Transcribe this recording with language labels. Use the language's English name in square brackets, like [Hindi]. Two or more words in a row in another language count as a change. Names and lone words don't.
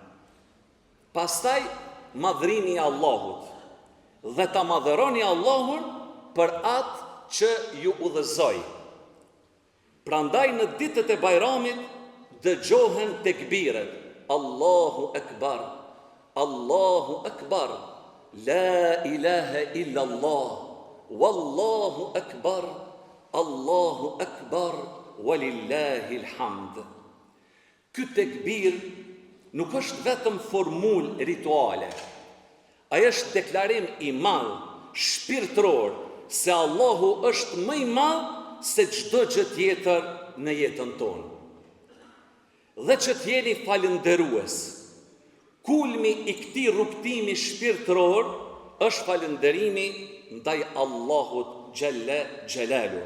[Albanian] Pastaj madhrimi i Allahut, dhe ta madhëroni Allahun për atë që ju udhëzoi. Prandaj në ditët e Bajramit dëgjohen tekbiret: [Arabic] الله أكبر الله أكبر لا إله إلا الله والله أكبر الله أكبر ولله الحمد. [Albanian] Ky tekbir nuk është vetëm formul rituale. Ai është deklarim i madh shpirtëror se Allahu është më i madh se çdo gjë tjetër në jetën tonë. Dhe që t'jeni falënderues. Kulmi i këtij rrugtimi shpirtëror është falënderimi ndaj Allahut [Arabic] جل جلاله.